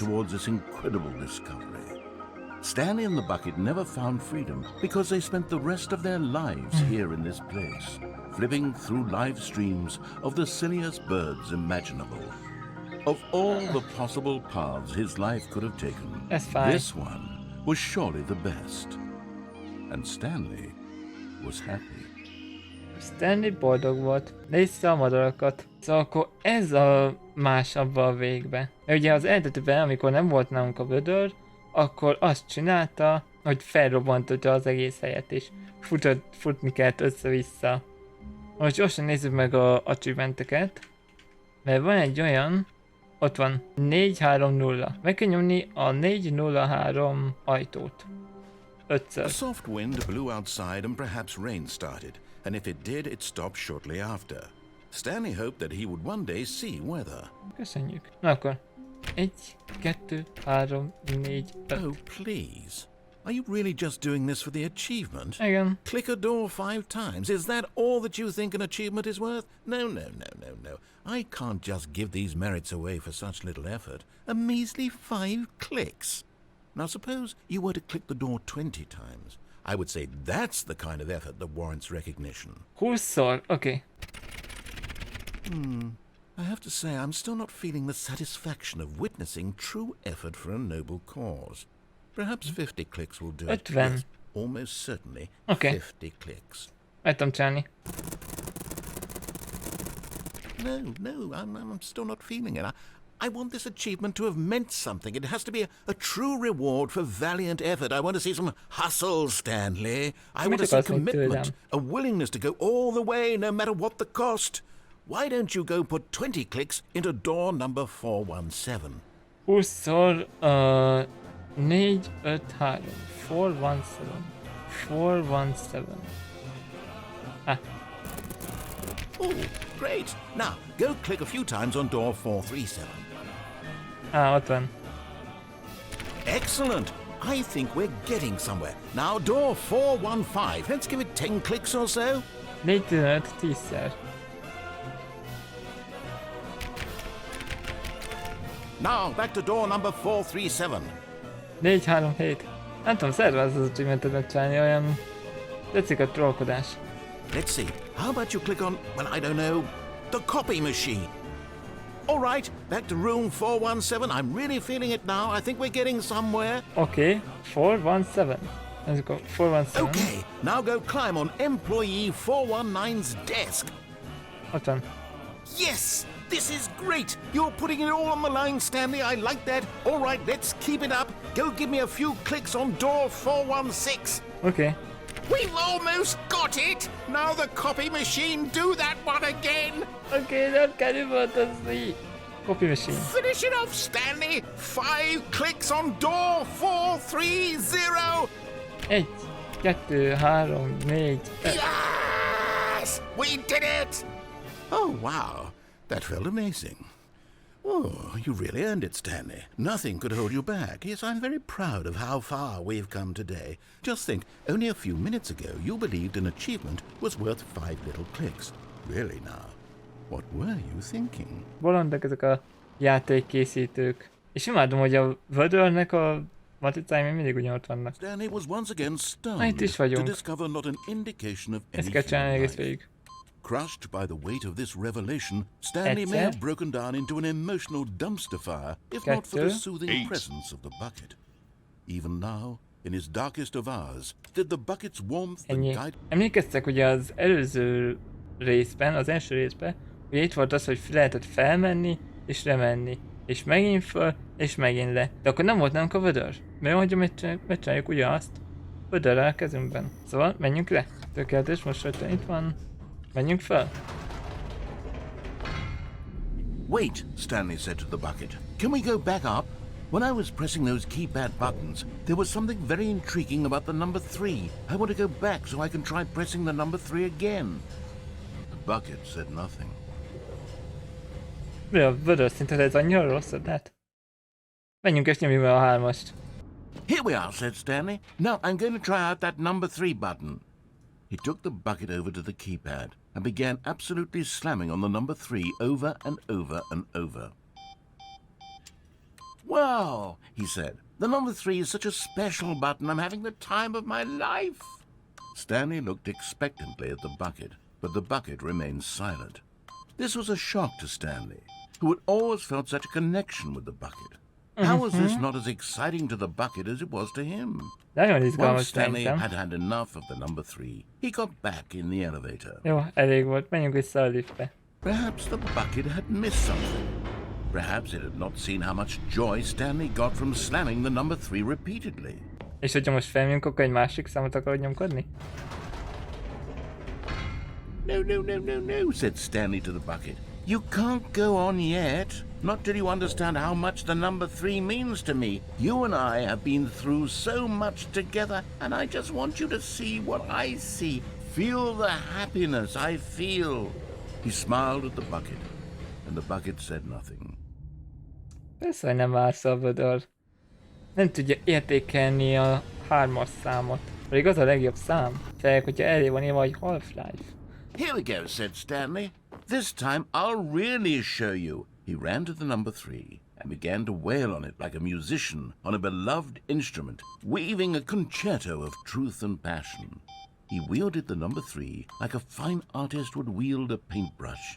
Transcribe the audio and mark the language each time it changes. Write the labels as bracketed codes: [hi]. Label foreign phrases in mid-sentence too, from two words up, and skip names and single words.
[en] towards this incredible discovery. Stanley and the bucket never found freedom because they spent the rest of their lives here in this place, flipping through live streams of the silliest birds imaginable. Of all the possible paths his life could have taken, That's fine. this one was surely the best. And Stanley was happy. [hu] Stanley boldog volt, nézte a madarakat. Szóval akkor ez a más abban a végben. Mert ugye az eredetiben, amikor nem volt nálunk a vödör, akkor azt csinálta, hogy felrobbantotta az egész helyet, és futni kellett össze-vissza. Most gyorsan nézzük meg a achievementeket, mert van egy olyan, ott van 430. Meg kell nyomni a 403 ajtót. [en] A [hu] 5-ször. [en] soft wind blew outside and perhaps rain started, and if it did, it stopped shortly after. Stanley hoped that he would one day see weather. [hu] Köszönjük. Na akkor. 1, 2, 3, 4, 5. [en] Oh, please. Are you really just doing this for the achievement? [hu] Igen. [en] Click a door 5 times. Is that all that you think an achievement is worth? No. I can't just give these merits away for such little effort. A measly 5 clicks. Now suppose you were to click the door 20 times. I would say that's the kind of effort that warrants recognition. [hu] 20-szor, oké. [en] I have to say, I'm still not feeling the satisfaction of witnessing true effort for a noble cause. Perhaps 50 clicks will do it. 50. Yes, almost certainly Okay. 50 clicks. [hu] Meg tudom csinálni. [en] No, I'm still not feeling it. I want this achievement to have meant something. It has to be a true reward for valiant effort. I want to see some hustle, Stanley. I want to see [hu] akarsz még [en] commitment, [hu] tőlem? [en] a willingness to go all the way, no matter what the cost. Why don't you go put 20 clicks into door number 417? [hu] 20-szor 4, 5, 3. 417. 417. Ah, [en] Oh, great. Now, go click a few times on door 437. [hu] ott van. [en] Excellent. I think we're getting somewhere. Now, door 415. Let's give it 10 clicks or so. [hu] 4, 15, 10-szer. [en] Now, back to door number 437. 4, 3, 7. [hu] Nem tudom, szervez az achievementet megcsinálni, olyan... Tetszik a trollkodás. [en] Let's see. How about you click on, well, I don't know, the copy machine? All right, back to room 417. I'm really feeling it now. I think we're getting somewhere. [hu] Oké, 417. Nézzük a 417. [en] Okay, now go climb on employee 419's desk. [hu] Ott van. [en] Yes, this is great. You're putting it all on the line, Stanley. I like that. All right, let's keep it up. Go give me a few clicks on door 416. [hu] Oké. [en] We've almost got it. Now the copy machine, do that one again. [hu] Oké, nem kell üvöltözni. [en] Copy machine. Finish it off, Stanley. 5 clicks on door 430. 1, 2, 3, 4, 5. Yes, we did it. Oh, wow. That felt amazing. Oh, you really earned it, Stanley. Nothing could hold you back. Yes, I'm very proud of how far we've come today. Just think, only a few minutes ago you believed an achievement was worth 5 little clicks. Really now, what were you thinking? [hu] Bolondok ezek a játékkészítők. És imádom, hogy a vödörnek a matricái még mindig ugyanott vannak. [en] Stanley was once again [hu] Itt [en] stunned [hu] is [en] to [hu] vagyunk. [en] discover not an indication of [hu] Ezt [en] any [hu] kell csinálni [en] human [hu] egész [en] life. [hu] végig. [en] Crushed by the weight of this revelation, Stanley may have broken down into an emotional dumpster fire, if not for the soothing presence of the bucket. Even now, in his darkest of hours, did the bucket's warmth and [hu] Ennyi. [en] guide... [hu] Emlékeztek ugye az előző részben, az első részben, ugye itt volt az, hogy lehetett felmenni és lemenni. És megint föl, és megint le. De akkor nem volt nálunk a vödör. Mert hogy megcsináljuk ugyanazt vödörrel a kezünkben. Szóval menjünk le. Tökéletes, most rögtön itt van. Menjünk fel. [en] Wait, Stanley said to the bucket. Can we go back up? When I was pressing those keypad buttons, there was something very intriguing about the number 3. I want to go back so I can try pressing the number 3 again. The bucket said nothing. [hu] Mi a vödör szinten ez annyira rossz, hát? Menjünk és nyomjuk meg a 3-ast. [en] Here we are, said Stanley. Now I'm going to try out that number 3 button. He took the bucket over to the keypad and began absolutely slamming on the number 3 over and over and over. "Wow," he said. "The number 3 is such a special button. I'm having the time of my life." Stanley looked expectantly at the bucket, but the bucket remained silent. This was a shock to Stanley, who had always felt such a connection with the bucket. How was this not as exciting to the bucket as it was to him? [hu] Nagyon [en] Once [hu] izgalmas [en] Stanley [hu] szerintem. [en] had had enough of the number 3, he got back in the elevator. [hu] Jó, elég volt. Menjünk vissza a liftbe. [en] Perhaps the bucket had missed something. Perhaps it had not seen how much joy Stanley got from slamming the number 3 repeatedly. [hu] És hogyha most felmegyünk, akkor egy másik számot akarod nyomkodni? [en] No, no, no, no, no, said Stanley to the bucket. "You can't go on yet, not till you understand how much the number 3 means to me. You and I have been through so much together, and I just want you to see what I see. Feel the happiness I feel." He smiled at the bucket, and the bucket said nothing. [hu] Persze, hogy nem válaszol a vödör. Nem tudja értékelni a 3-as számot. Pedig az a legjobb szám. Főleg, hogyha elé van írva, hogy Half-Life. [en] "Here we go," said Stanley. "This time I'll really show you." He ran to the number 3 and began to wail on it like a musician on a beloved instrument, weaving a concerto of truth and passion. He wielded the number 3 like a fine artist would wield a paintbrush.